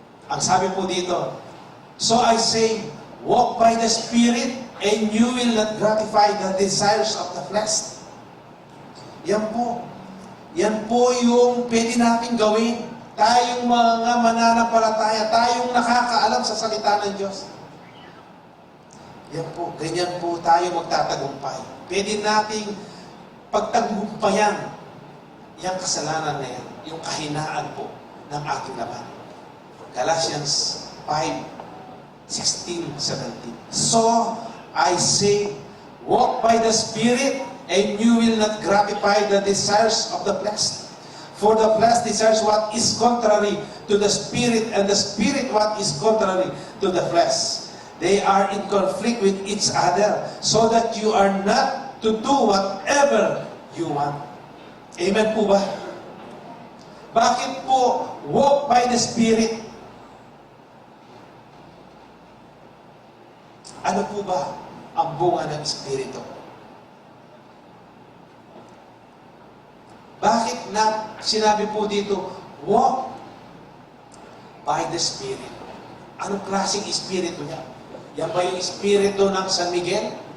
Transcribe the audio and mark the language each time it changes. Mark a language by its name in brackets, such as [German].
[Filipino] Ang sabi po dito, [English] so I say, walk by the Spirit and you will not gratify the desires of the flesh. [Filipino] Yan po. Yan po yung pwede natin gawin. Tayong mga mananampalataya, tayong nakakaalam sa salita ng Diyos. Yan po, ganyan po tayo magtatagumpay. Pwede nating pagtagumpayan yung kasalanan na yan, yung kahinaan po ng ating laman. [English] Galatians 5:16-17. So, I say, walk by the Spirit, and you will not gratify the desires of the flesh. For the flesh desires what is contrary to the Spirit, and the Spirit what is contrary to the flesh. They are in conflict with each other so that you are not to do whatever you want. Amen po ba? [Filipino] Bakit po [English] walk by the Spirit? [Filipino] Ano po ba ang bunga ng Espiritu? Bakit na sinabi po dito, [English] walk by the Spirit? [Filipino] Anong klaseng Espiritu niya? Yan ba yung Espiritu ng San Miguel?